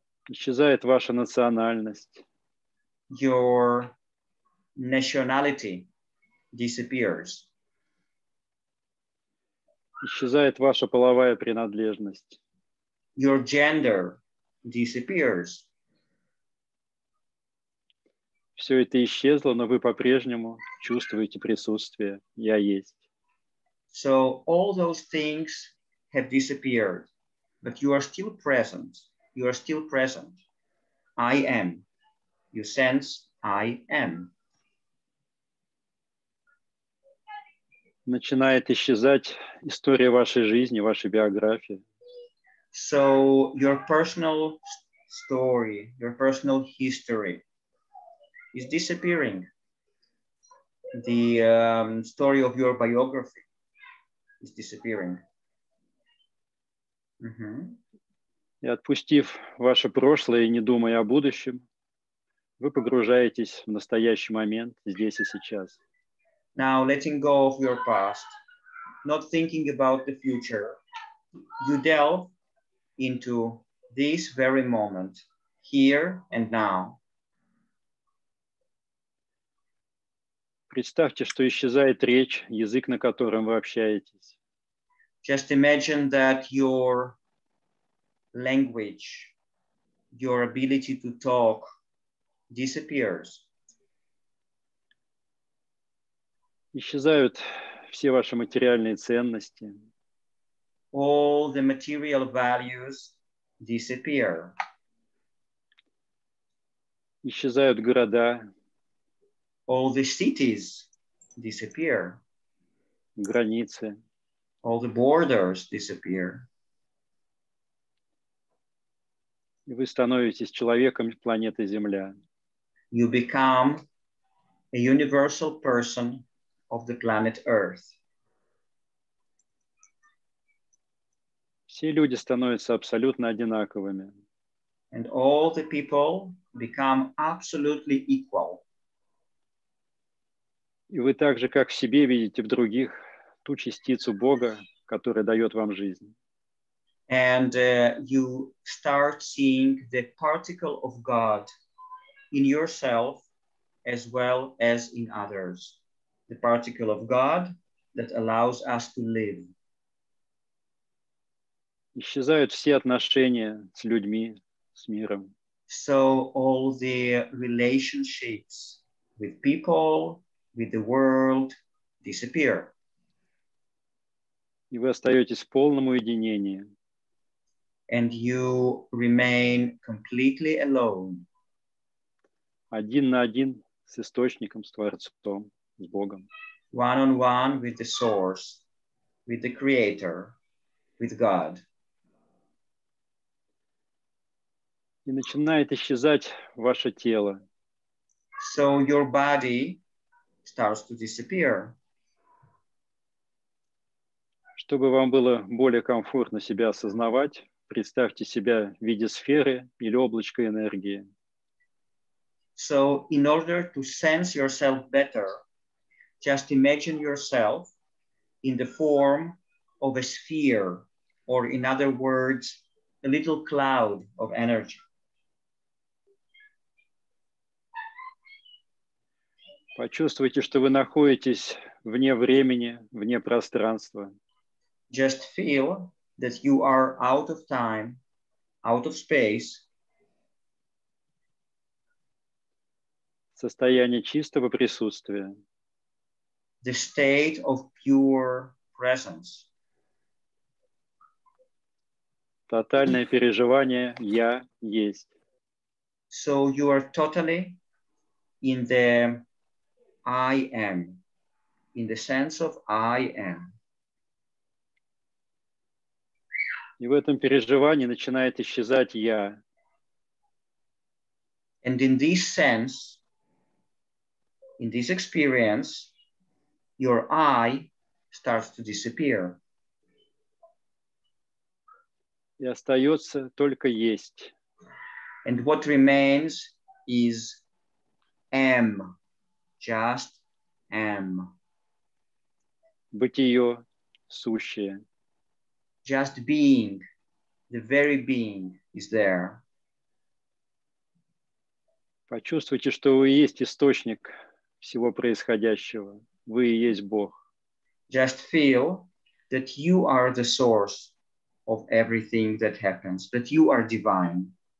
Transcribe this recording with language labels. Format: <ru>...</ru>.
<ru>Исчезает ваша национальность.</ru> <en>Your nationality disappears.</en> <ru>Исчезает ваша половая принадлежность.</ru> <en>Your gender disappears.</en> <ru>Все это исчезло, но вы по-прежнему чувствуете присутствие «Я есть».</ru> <en>So all those things have disappeared, but you are still present. You are still present. I am. You sense I am.</en> <ru>Начинает исчезать история вашей жизни, вашей биографии.</ru> <en>So your personal story, your personal history is disappearing. The story of your biography is disappearing.</en> <ru>И отпустив ваше прошлое и не думая о будущем, вы погружаетесь в настоящий момент здесь и сейчас.</ru> <en>Now letting go of your past, not thinking about the future, you delve into this very moment, here and now.</en> <ru>Представьте, что исчезает речь, язык, на котором вы общаетесь.</ru> <en>Just imagine that your language, your ability to talk disappears.</en> <ru>Исчезают все ваши материальные ценности.</ru> <en>All the material values disappear.</en> <ru>Исчезают города,</ru> <en>All the cities disappear.</en> <ru>границы.</ru> <en>All the borders disappear.</en> <ru>И вы становитесь человеком планеты Земля.</ru> <en>You become a universal person of the planet Earth.</en> <ru>Все люди становятся абсолютно одинаковыми.</ru> <en>And all the people become absolutely equal.</en> <ru>И вы так же, как в себе, видите в других ту частицу Бога, которая дает вам жизнь.</ru> <en>And you start seeing the particle of God in yourself as well as in others. The particle of God that allows us to live.</en> <ru>Исчезают все отношения с людьми, с миром.</ru> <en>So all the relationships with people, with the world disappear.</en> <ru>И вы остаетесь в полном уединении.</ru> <en>And you remain completely alone.</en> <ru>Один на один с источником, с Творцом, с Богом.</ru> <en>One-on-one with the source, with the creator, with God.</en> <ru>И начинает исчезать ваше тело.</ru> <en>So your body starts to disappear.</en> <ru>Чтобы вам было более комфортно себя осознавать, представьте себя в виде сферы или облачка энергии.</ru> <en>So in order to sense yourself better, just imagine yourself in the form of a sphere, or in other words, a little cloud of energy.</en> <ru>Почувствуйте, что вы находитесь вне времени, вне пространства.</ru> <en>Just feel that you are out of time, out of space.</en> <ru>Состояние чистого присутствия.</ru> <en>The state of pure presence.</en> <ru>Тотальное переживание «Я есть».</ru> <en>So you are totally in the I am, in the sense of I am.</en> <ru>И в этом переживании начинает исчезать «Я».</ru> <en>And in this sense, in this experience, your I starts to disappear.</en> <ru>И остается только «Есть».</ru> <en>And what remains is am, just am.</en> <ru>Бытие, сущее.</ru> <en>Just being, the very being is there.</en> <ru>Почувствуйте, что вы есть источник всего происходящего. Вы и есть Бог.</ru> <en>Just feel that you are the source of everything that happens, that you are divine.</en>